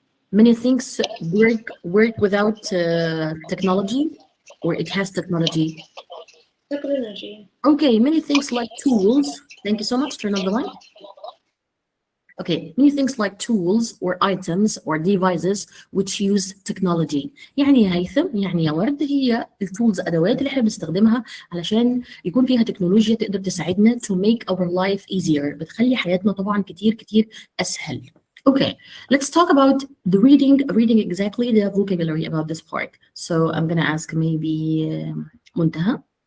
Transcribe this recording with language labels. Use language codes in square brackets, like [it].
[en] Many things work without technology, or it has technology. Technology. Okay, many things like tools. Thank you so much. Turn on the light. Okay, many things like tools or items or devices which use technology. [ar] يعني يا هيثم، يعني يا ورد، هي التولز أدوات اللي احنا بنستخدمها علشان يكون فيها تكنولوجيا تقدر تساعدنا [en] to make our life easier. [ar] بتخلي حياتنا طبعا كتير أسهل. [en] Okay, let's talk about the reading exactly the vocabulary about this part. So I'm gonna ask maybe Muntaha.